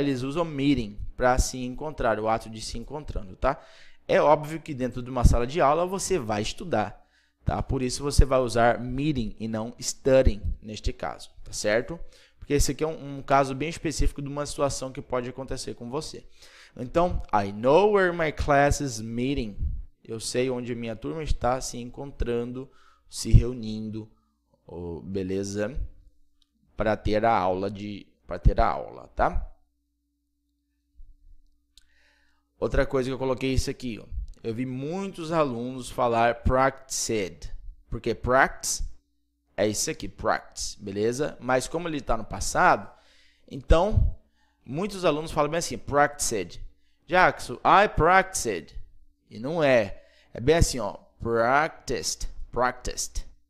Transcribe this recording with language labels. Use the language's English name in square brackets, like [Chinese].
[Portuguese] Eles usam meeting para se encontrar, o ato de se encontrando, tá? É óbvio que dentro de uma sala de aula você vai estudar, tá? Por isso você vai usar meeting e não studying neste caso, tá certo? Porque esse aqui é um caso bem específico de uma situação que pode acontecer com você. [English] Então, I know where my class is meeting. [Portuguese] Eu sei onde a minha turma está se encontrando, se reunindo, beleza? Para ter a aula, tá? Outra coisa que eu coloquei isso aqui, ó. Eu vi muitos alunos falar practiced. Por que practice? é isso aqui, practice, beleza? Mas como ele está no passado, então muitos alunos falam bem assim, practiced. Jackson, [English] I practiced. [Portuguese] E não é. É bem assim, ó, practiced, practiced.